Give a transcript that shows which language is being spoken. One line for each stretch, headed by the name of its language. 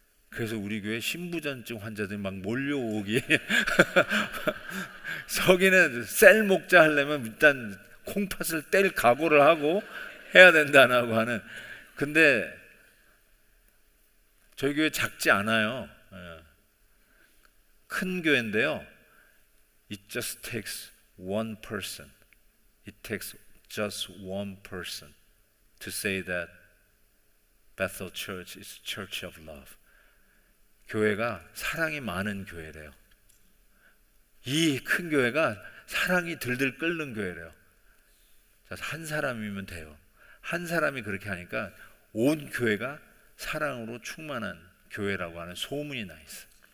Korean: 그래서 우리 교회 신부전증 환자들이 막 몰려오기 서기는 셀 목자 하려면 일단 콩팥을 뗄 각오를 하고 해야 된다고 하는. 근데 저희 교회 작지 않아요. 큰 교회인데요.
English: It just takes one person. It takes just one person to say that Bethel Church is a church of love.
Korean: 교회가 사랑이 많은 교회래요. 이 큰 교회가 사랑이 들들 끓는 교회래요. 한 사람이면 돼요. 한 사람이 그렇게 하니까 온 교회가 사랑으로 충만한 교회라고 하는 소문이 나 있어요.